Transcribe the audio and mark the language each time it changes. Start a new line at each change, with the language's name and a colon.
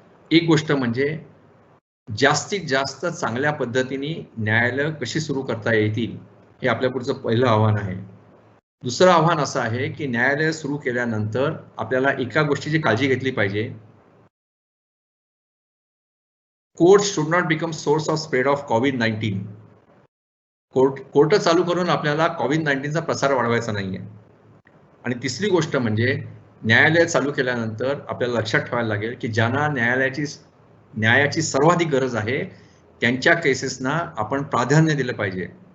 Marathi: एक गोष्ट म्हणजे जास्तीत जास्त चांगल्या पद्धतीने न्यायालय कशी सुरू करता येतील हे आपल्या पुढचं पहिलं आव्हान आहे. दुसरं आव्हान असं आहे की न्यायालय सुरू केल्यानंतर आपल्याला एका गोष्टीची काळजी घेतली पाहिजे.
English: Court should not become source of spread of covid.
Marathi: Court चालू करून आपल्याला कोविड-19चा प्रसार वाढवायचा नाहीये. आणि तिसरी गोष्ट म्हणजे न्यायालय चालू केल्यानंतर आपल्याला लक्षात ठेवायला लागेल की ज्यांना न्यायाची सर्वाधिक गरज आहे त्यांच्या केसेसना आपण प्राधान्य दिलं पाहिजे.